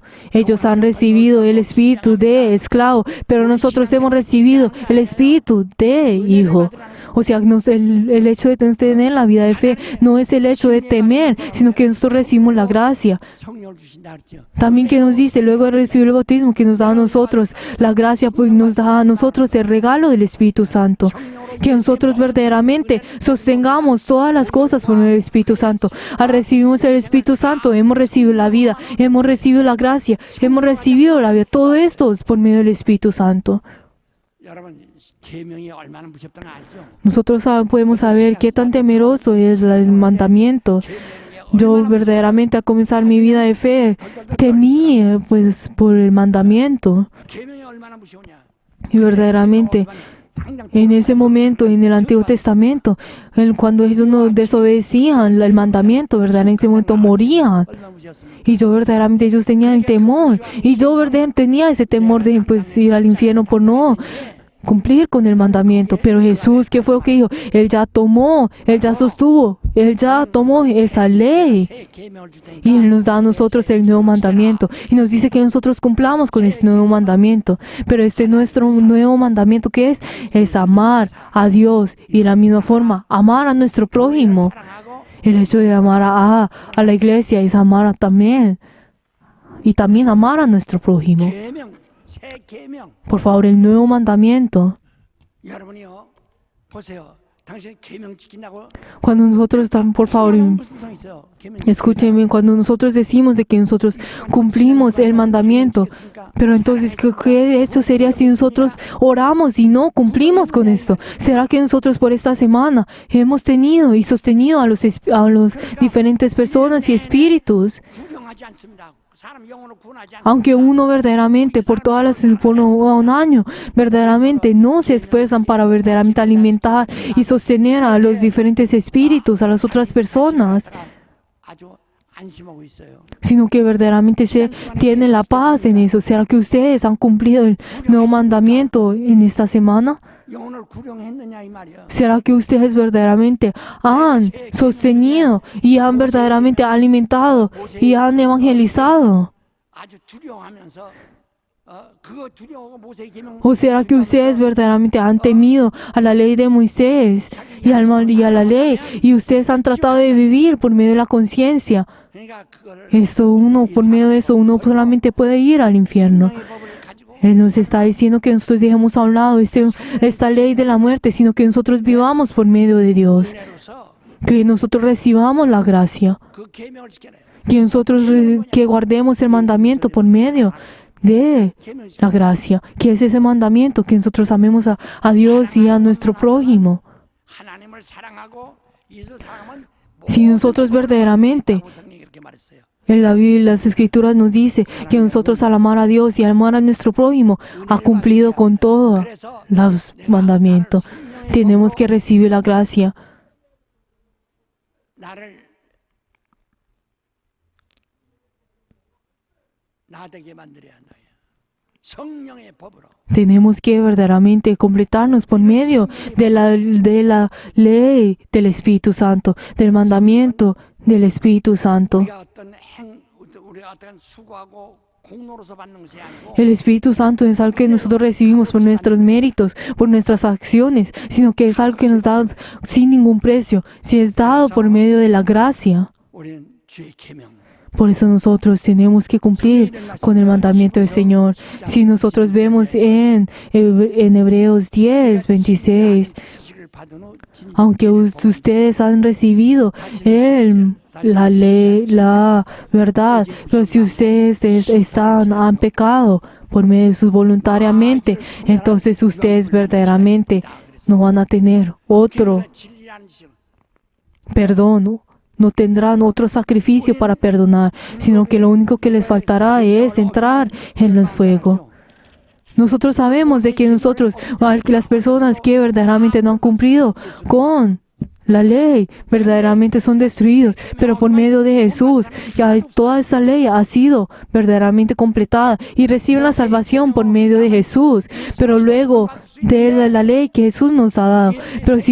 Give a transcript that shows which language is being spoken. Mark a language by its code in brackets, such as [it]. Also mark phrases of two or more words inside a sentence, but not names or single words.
[es] Ellos han recibido el espíritu de esclavo, pero nosotros hemos recibido el espíritu de hijo. O sea, el hecho de tener la vida de fe no es el hecho de temer, sino que nosotros recibimos la gracia. [ko] 성령을 주신다 그랬죠. [es] También que nos dice, luego de recibir el bautismo, que nos da a nosotros la gracia, pues nos da a nosotros el regalo del Espíritu Santo. Que nosotros verdaderamente sostengamos todas las cosas por medio del Espíritu Santo. Al recibimos el Espíritu Santo, hemos recibido la vida, hemos recibido la gracia, hemos recibido la vida. Todo esto es por medio del Espíritu Santo. [ko] 여러분 계명이 얼마나 무섭다는 거 알죠? [es] Nosotros podemos saber qué tan temeroso es el mandamiento. Yo verdaderamente al comenzar mi vida de fe temí pues por el mandamiento. [ko] 계명이 얼마나 무서우냐? [es] Y verdaderamente en ese momento, en el Antiguo Testamento, cuando ellos no desobedecían el mandamiento, ¿verdad? En ese momento morían. [ko] 얼마나 무서웠습니까? [es] Y yo verdaderamente ellos tenían el temor. Y yo verdaderamente tenía ese temor de pues ir al infierno por no cumplir con el mandamiento. Pero Jesús, ¿qué fue lo que dijo? Él ya tomó, Él ya sostuvo, Él ya tomó esa ley. [ko] 새 계명을 줄 테니까 [es] Y Él nos da a nosotros el nuevo mandamiento. Y nos dice que nosotros cumplamos con este nuevo mandamiento. Pero este nuestro nuevo mandamiento, ¿qué es? Es amar a Dios. Y de la misma forma, amar a nuestro prójimo. [ko] 사랑하고 [es] El hecho de amar a la iglesia es amar también. Y también amar a nuestro prójimo. [ko] 계명, 새 계명. [es] Por favor, el nuevo mandamiento. [ko] 여러분이요, 보세요. 당신 계명 지킨다고? [es] Cuando nosotros estamos, por favor, [ko] 무슨 성 있어요? 계명 [es] escúchenme, cuando nosotros decimos de que nosotros cumplimos el mandamiento, pero entonces, ¿qué hecho sería si nosotros oramos y no cumplimos con esto? ¿Será que nosotros por esta semana hemos tenido y sostenido a los diferentes personas y espíritus? [ko] 구경하지 않습니다. 사람 영혼을 구원하지 않습니다. [es] Aunque uno verdaderamente por un año verdaderamente no se esfuerzan para verdaderamente alimentar y sostener a los diferentes espíritus, a las otras personas, [ko] 아주 안심하고 있어요. [es] sino que verdaderamente se tiene la paz en eso. ¿Será que ustedes han cumplido el nuevo mandamiento en esta semana? [ko] 영혼을 구경했느냐 이 말이야. [es] ¿Será que ustedes verdaderamente han sostenido y han verdaderamente alimentado y han evangelizado? [ko] 아주 두려워하면서 그거 두려워하고 모세의 계명. [es] ¿O será que ustedes verdaderamente han temido a la ley de Moisés y a la ley y ustedes han tratado de vivir por medio de la conciencia? [ko] 그러니까 그거를 [es] Por medio de eso, uno solamente puede ir al infierno. [ko] 성령의 법을 가지고 [es] Él nos está diciendo que nosotros dejemos a un lado esta ley de la muerte, sino que nosotros vivamos por medio de Dios, [ko] 은혜로서 [es] que nosotros recibamos la gracia, [ko] 그 계명을 지켜라. [es] que nosotros que guardemos el mandamiento por medio de [ko] 계명을 지켜. [es] la gracia, que es ese mandamiento, que nosotros amemos a Dios y a nuestro prójimo. [ko] 하나님을 사랑하고 이웃을 사랑하면 [es] Si nosotros verdaderamente [ko] 성령이 그렇게 말했어요. [es] en la Biblia, las Escrituras nos dice que nosotros al amar a Dios y al amar a nuestro prójimo ha cumplido con todos los mandamientos. Tenemos que recibir la gracia. [ko] 나를 나되게 만들어야 한다. 성령의 법으로. [es] Tenemos que verdaderamente completarnos por medio de la ley del Espíritu Santo, del mandamiento del Espíritu Santo. [ko] 우리가 어떤 수고하고 공로로서 받는 것이 아니고 [es] El Espíritu Santo es algo que nosotros recibimos por nuestros méritos, por nuestras acciones, sino que es algo que nos da sin ningún precio, si es dado por medio de la gracia. [ko] 우리는 주의 계명. [es] Por eso nosotros tenemos que cumplir con el mandamiento del Señor. Si nosotros vemos en Hebreos 10, 26, [ko] 지식을 받은 후 진실을 [es] aunque ustedes han recibido la ley, la verdad, pero si ustedes han pecado por medio de sus voluntariamente, entonces ustedes verdaderamente no van a tener otro [ko] 진리라는 지식. [es] perdón, no tendrán otro sacrificio para perdonar, sino que lo único que les faltará es entrar en el fuego. Nosotros sabemos de que las personas que verdaderamente no han cumplido con la ley, verdaderamente son destruidos, pero por medio de Jesús, ya toda esa ley ha sido verdaderamente completada y reciben la salvación por medio de Jesús, pero luego de la ley que Jesús nos ha dado.